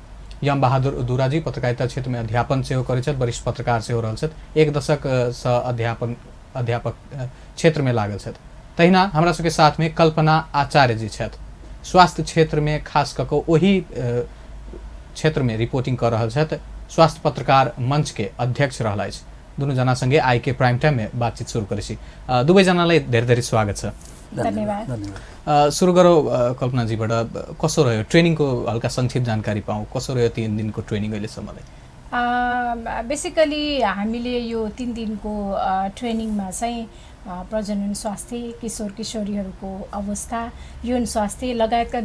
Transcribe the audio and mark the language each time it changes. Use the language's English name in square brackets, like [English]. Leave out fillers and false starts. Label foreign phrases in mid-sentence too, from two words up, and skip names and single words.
[Maithili] यम बहादुर दुरा जी पत्रकारिता क्षेत्र में अध्यापन सेहो करै छथि, वरिष्ठ पत्रकार सेहो रहल छथि, 1 दशक सँ अध्यापक क्षेत्र में लागल छथि। तहिना हमरा सबके साथ में कल्पना आचार्य जी छथि, स्वास्थ्य क्षेत्र में खास कऽ कऽ ओही क्षेत्र में रिपोर्टिंग कर रहल छथि, स्वास्थ्य पत्रकार मंच के अध्यक्ष रहल अछि। दुनू जना संगे आई के [English] prime time [Maithili] में बातचीत शुरू करै छी। [Nepali] दुवै जनालाई धेरै स्वागत छ। धन्यवाद। सुरु गरौँ कल्पना जीबाट। कसो रह्यो ट्रेनिंग को हल्का संक्षिप्त जानकारी पाऊँ, कसो रह्यो 3 दिन को ट्रेनिंग अहिलेसम्मलाई? बेसिकली हामीले यो 3 दिनको ट्रेनिङमा चाहिँ प्रजनन स्वास्थ्य, किशोर किशोरीहरूको अवस्था, यौन स्वास्थ्य लगायतका